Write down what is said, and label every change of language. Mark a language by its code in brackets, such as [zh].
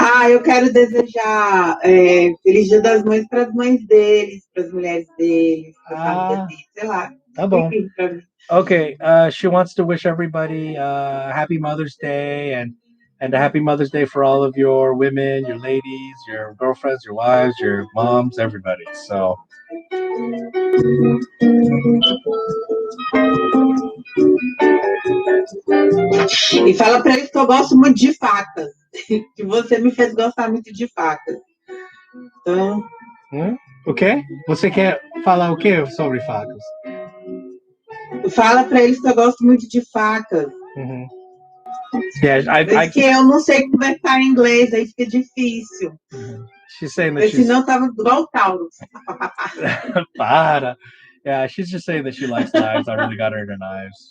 [pt] Eu quero desejar Feliz Dia das Mães para as mães deles, para as mulheres deles, para a família deles, sei lá. Tá bom. [en] Okay, she wants to wish everybody happy Mother's Day and a happy Mother's Day for all of your women, your ladies, your girlfriends, your wives, your moms, everybody. So. [pt] E fala para eles que eu gosto muito de facas, que você me fez gostar muito de facas. Então. O quê? Você quer falar o quê sobre facas? Fala para eles que eu gosto muito de facas. [en] Yeah, [pt] que eu não sei conversar em inglês, aí fica difícil. [en] She's saying that [pt] senão tava igual o Taurus. Para. [en] Yeah, she's just saying that she likes knives. I really got her into knives.